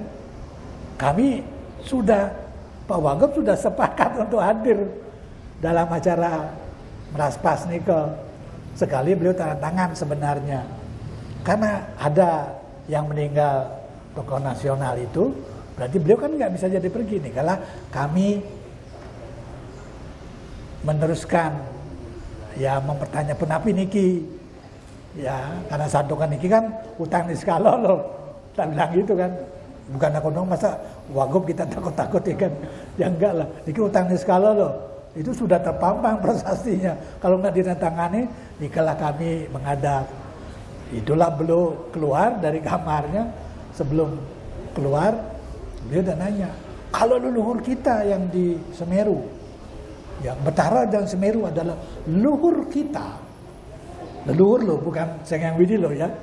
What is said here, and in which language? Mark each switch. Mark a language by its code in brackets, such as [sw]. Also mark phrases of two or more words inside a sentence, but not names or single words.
[id] Kami sudah, Pak Wagub sudah sepakat untuk hadir dalam acara meraspas nih ke sekali beliau tanda tangan sebenarnya. Karena ada yang meninggal tokoh nasional itu, berarti beliau kan nggak bisa jadi pergi nih. Kalau kami meneruskan ya mempertanyakan [ban] penapi niki [id] ya, karena [ban] santukan niki [id] kan utang di skala loh, tak bilang gitu kan. Bukan aku dong masa wagub kita takut-takut ya kan, ya enggak lah, [ban] niki utang [id] di skala loh, itu sudah terpampang prasastinya. Kalau nggak ditandatangani, nikalah kami menghadap. Itulah beliau keluar dari kamarnya, sebelum keluar beliau udah nanya, kalau leluhur kita yang di Semeru, ya Betara dan Semeru adalah leluhur kita, leluhur loh, bukan Sanghyang Widi loh ya.